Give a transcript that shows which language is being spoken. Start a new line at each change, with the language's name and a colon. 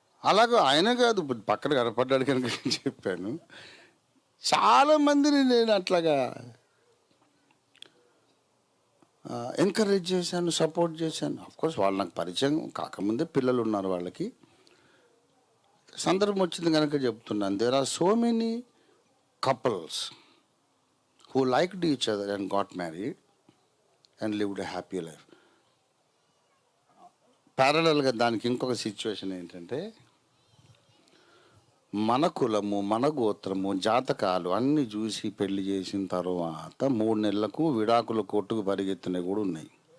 Telugu: అలాగే ఆయన కాదు, పక్కన కనపడ్డాడు కనుక చెప్పాను. చాలామందిని నేను అట్లాగా ఎంకరేజ్ చేశాను, సపోర్ట్ చేశాను. అఫ్కోర్స్ వాళ్ళు నాకు పరిచయం కాకముందే పిల్లలు ఉన్నారు, వాళ్ళకి సందర్భం వచ్చింది కనుక చెప్తున్నాను.
English: There are so many couples who liked each other and got married and lived a happy life.
Telugu: ప్యారలల్గా దానికి ఇంకొక సిచ్యువేషన్ ఏంటంటే, మన కులము, మన గోత్రము, జాతకాలు అన్నీ చూసి పెళ్లి చేసిన తర్వాత 3 నెలలకు విడాకుల కొట్టుకు పరిగెత్తినవి కూడా ఉన్నాయి.